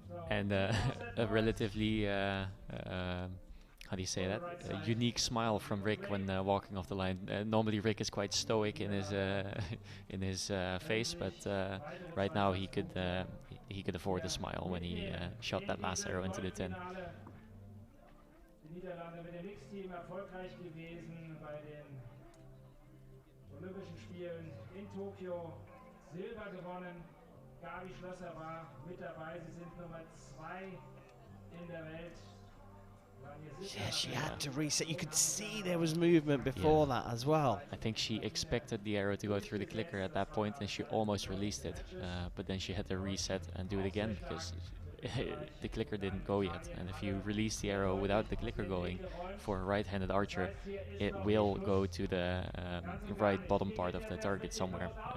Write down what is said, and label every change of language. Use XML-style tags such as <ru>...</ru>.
<en>And a relatively, how do you say that? A unique smile from Rick when walking off the line. Normally Rick is quite stoic in his in his face, but right now he could afford a smile when he shot that last arrow into the tin.</en> <de>Die Niederlande mit dem Mixteam erfolgreich gewesen bei den Olympischen Spielen in Tokio. Silber gewonnen. Gabi Schlösser war mit dabei. Sie sind Nummer 2 in der Welt.</de> <en>Yeah, she had to reset. You could see there was movement before that as well. I think she expected the arrow to go through the clicker at that point, and she almost released it. But then she had to reset and do it again because the clicker didn't go yet. And if you release the arrow without the clicker going for a right-handed archer, it will go to the right bottom part of the target somewhere.</en>